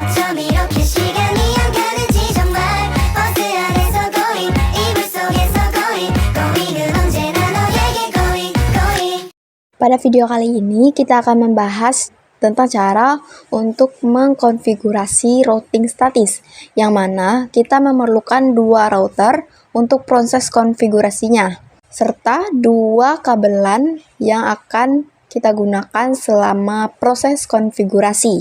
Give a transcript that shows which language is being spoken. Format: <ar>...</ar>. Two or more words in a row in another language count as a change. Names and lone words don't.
<ko>처럼 이렇게 시간이 안 가는지 정말 버스 안에서 going 이불 속에서 going은 언제나 너에게 going.</ko> <id>Pada video kali ini kita akan membahas tentang cara untuk mengkonfigurasi routing statis, yang mana kita memerlukan dua router untuk proses konfigurasinya, serta dua kabelan yang akan kita gunakan selama proses konfigurasi.</id>